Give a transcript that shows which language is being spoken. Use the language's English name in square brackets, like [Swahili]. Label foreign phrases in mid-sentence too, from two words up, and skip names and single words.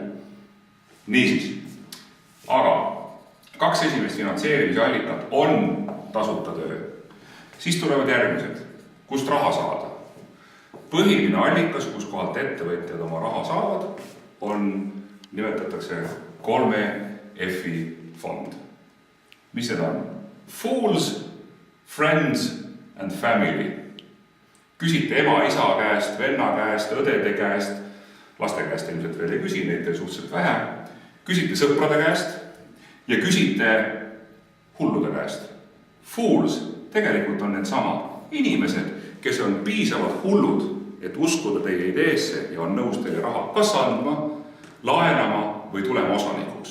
[Estonian] Niisiis, aga 2 esimest finantseerimise allikat on tasuta töö. Siis tulevad järgmised, kust raha saada. Põhiline allikas, kus kohalt ettevõtjad oma raha saavad, nimetatakse 3 F-i fond. Mis need on? [English] Fools, friends and family. [Estonian] Küsite ema, isa käest, venna käest, õdede käest, laste käest ilmselt veel ei küsi, neid veel suhteliselt vähe. Küsite sõprade käest ja küsite hullude käest. Fools tegelikult on need samad inimesed, kes on piisavalt hullud, et uskuda teie ideesse ja on nõus teile raha kas andma, laenama või tulema osanikuks.